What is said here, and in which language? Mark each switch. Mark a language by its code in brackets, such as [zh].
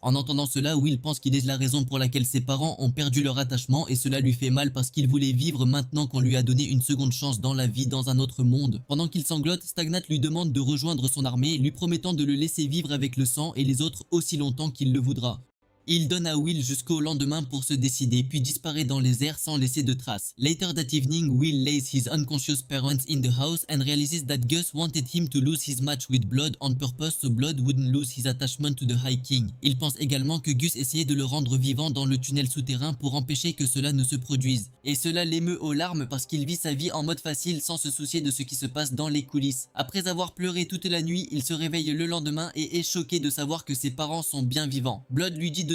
[fr] En entendant cela, Will pense qu'il est la raison pour laquelle ses parents ont perdu leur attachement et cela lui fait mal parce qu'il voulait vivre maintenant qu'on lui a donné une seconde chance dans la vie dans un autre monde. Pendant qu'il sanglote, Stagnat lui demande de rejoindre son armée, lui promettant de le laisser vivre avec le sang et les autres aussi longtemps qu'il le voudra. Il donne à Will jusqu'au lendemain pour se décider, puis disparaît dans les airs sans laisser de traces. [en] Later that evening, Will lays his unconscious parents in the house and realizes that Gus wanted him to lose his match with Blood on purpose so Blood wouldn't lose his attachment to the High King. [fr] Il pense également que Gus essayait de le rendre vivant dans le tunnel souterrain pour empêcher que cela ne se produise. Et cela l'émeut aux larmes parce qu'il vit sa vie en mode facile sans se soucier de ce qui se passe dans les coulisses. Après avoir pleuré toute la nuit, il se réveille le lendemain et est choqué de savoir que ses parents sont bien vivants. Blood lui dit de